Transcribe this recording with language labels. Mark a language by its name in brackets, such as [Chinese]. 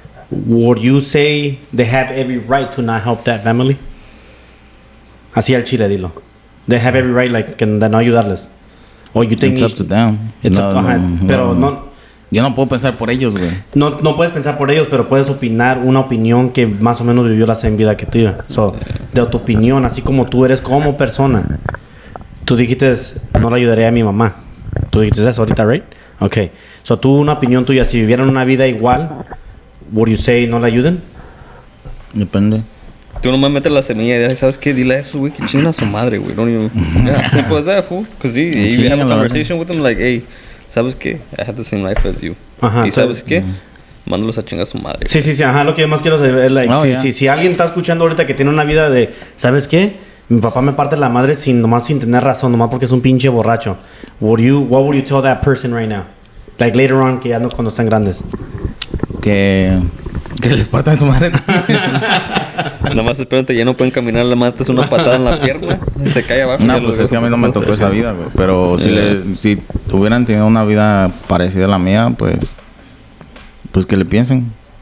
[English] would you say they have every right to not help that family? [Spanish] Así al chile, dilo. [English] They have every right, like, [Spanish] de no ayudarles. [English] Or you think It's up to them. It's up to, [Spanish] pero no. Yo no puedo pensar por ellos, güey. No puedes pensar por ellos, pero puedes opinar una opinión que más o menos vivió la same vida que tú. So, de tu opinión, así como tú eres como persona. Tú dijiste, no le ayudaría a mi mamá. Tú dijiste eso ahorita, [English] right? Okay. [Spanish] So, tú una opinión tuya, si vivieran una vida igual, [English] would you say [Spanish] no le ayuden? Depende. Tú nomás metes la semilla y dices, ¿sabes qué? Dile a eso, güey, que chinga a su madre, güey. [English] Don't even... Yeah, simple as that, fool. Because you have a conversation with them like, hey, [Spanish] ¿sabes qué? [English] I have the same life as you. [Spanish] Ajá. ¿Y sabes qué? Mándalos a chingar a su madre. Sí. Ajá, lo que yo más quiero saber es, like, si alguien está escuchando ahorita que tiene una vida de, ¿sabes qué? Mi papá me parte la madre nomás sin tener razón, nomás porque es un pinche borracho. [English] What would you tell that person right now? Like later on, [Spanish] que ya no cuando están grandes. Que les partan su madre. Nada más espérate, ya no pueden caminar, le matas una patada en la pierna, se cae abajo. No, pues es que a mí no me tocó esa vida, güey. Pero si hubieran tenido una vida parecida a la mía, pues que le piensen.